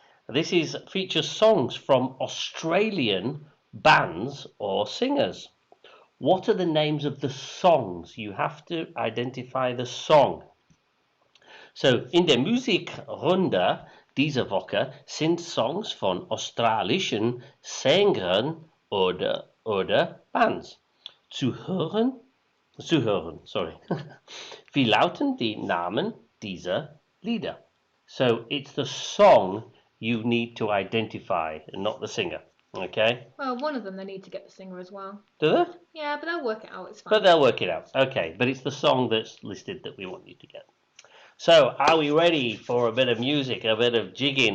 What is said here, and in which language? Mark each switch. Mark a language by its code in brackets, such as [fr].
[en] This features songs from Australian bands or singers. What are the names of the songs? You have to identify the song. [de] So, in der Musikrunde dieser Woche sind Songs von australischen Sängern oder Bands zu hören. Sorry. Wie lauten die Namen dieser Lieder? [en] So, it's the song you need to identify and not the singer. Okay? Well, one of them they need to get the singer as well. Do they? Yeah, but they'll work it out. It's fine. But they'll work it out. Okay, but it's the song that's listed that we want you to get. So, are we ready for a bit of music, a bit of jigging,